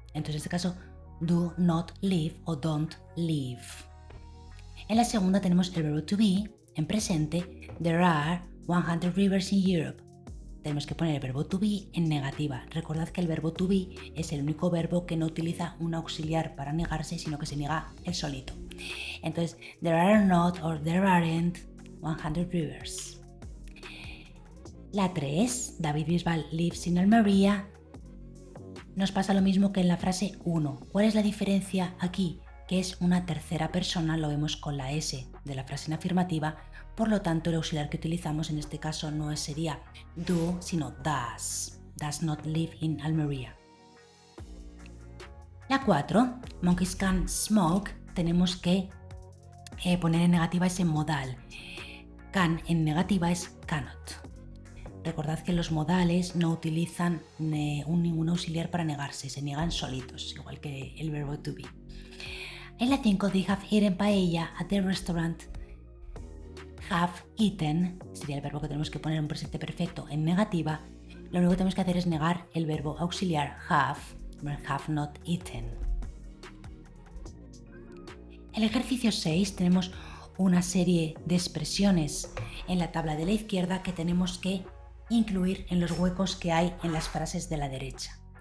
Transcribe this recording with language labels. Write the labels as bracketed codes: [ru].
[es] Entonces en este caso, [en] do not live [es] o [en] don't live. [es] En la segunda tenemos el verbo to be, en presente, [en] there are 100 rivers in Europe. [es] Tenemos que poner el verbo to be en negativa. Recordad que el verbo to be es el único verbo que no utiliza un auxiliar para negarse, sino que se niega él solito. Entonces, [en] there are not or there aren't 100 rivers. La 3, David Bisbal lives in Almería. [es] Nos pasa lo mismo que en la frase 1. ¿Cuál es la diferencia aquí? Que es una tercera persona, lo vemos con la S de la frase en afirmativa, por lo tanto el auxiliar que utilizamos en este caso no sería do, sino does. [en] Does not live in Almería. [es] La 4, [en] monkeys can smoke, [es] tenemos que poner en negativa ese modal. Can en negativa es cannot. Recordad que los modales no utilizan ningún auxiliar para negarse, se niegan solitos, igual que el verbo to be. En la 5, [en] they have eaten paella at the restaurant. [es] Have eaten sería el verbo que tenemos que poner en presente perfecto en negativa. Lo único que tenemos que hacer es negar el verbo auxiliar [en] have not eaten. [es] En el ejercicio 6 tenemos una serie de expresiones en la tabla de la izquierda que tenemos que incluir en los huecos que hay en las frases de la derecha.